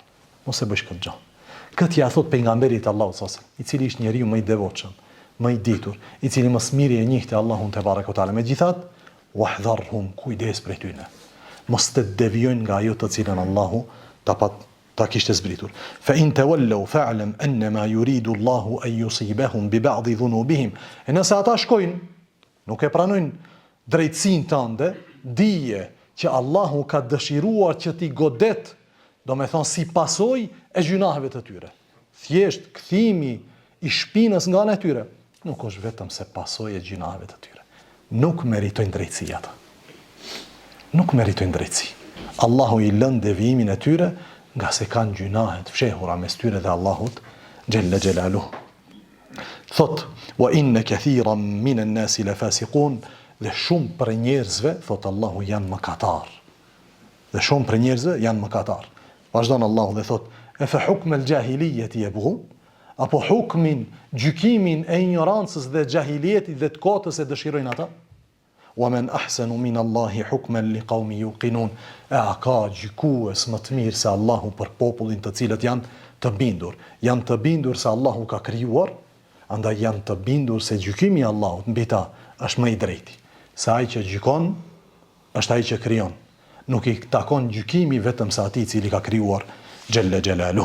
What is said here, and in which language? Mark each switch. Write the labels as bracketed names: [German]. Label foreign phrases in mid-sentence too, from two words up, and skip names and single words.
[Albanian] Mos e bësh këtë gjë. Këtë ja thot pejgamberit Allahu [Arabic] صلى الله عليه وسلم, [Albanian] i cili ishte njeriu më i devotshëm, më i ditur, i cili më së miri e njihte Allahun [Arabic] تبارك وتعالى. [Albanian] Megjithatë, wahdharhum, kujdes prej tyre. Mos të devijojnë nga ajo të cilën Allahu ta kishte zbritur. [Arabic] فإن تولوا فاعلم أنما يريد الله أن يصيبهم ببعض ذنوبهم. [Albanian] E nëse ata shkojnë, nuk e pranojnë drejtësinë tënde, dije që Allahu ka dëshiruar që ti godet, do me thonë si pasoj e gjunaheve të tyre. Thjesht kthimi i shpinës nga ana e tyre nuk është vetëm se pasoj e gjunaheve të tyre. Nuk meritojnë drejtësi ata. Nuk meritojnë drejtësi. Allahu i lën devijimin e tyre nga se kanë gjunahe të fshehura mes tyre dhe Allahut [Arabic] جل جلاله. [Albanian] Thot: [Arabic] "وإن كثيرا من الناس لفاسقون." [Albanian] Dhe shumë për njerëzve, thot Allahu, janë mëkatar. Dhe shumë për njerëzve janë mëkatar. Vazhdon Allahu dhe thot: [Arabic] "أفحكم الجاهلية يبغون?" [Albanian] Apo hukmin, gjykimin e ignorancës dhe xahilietit dhe të kotës e dëshirojnë ata? [Arabic] "ومن أحسن من الله حكما لقوم يوقنون." [Albanian] A ka gjykues më të mirë se Allahu për popullin të cilët janë të bindur? Janë të bindur se Allahu ka krijuar, andaj janë të bindur se gjykimi i Allahut mbi ta është më i drejti. Se ai që gjykon është ai që krijon. Nuk i takon gjykimi vetëm se atij i cili ka krijuar [Arabic] جل جلاله.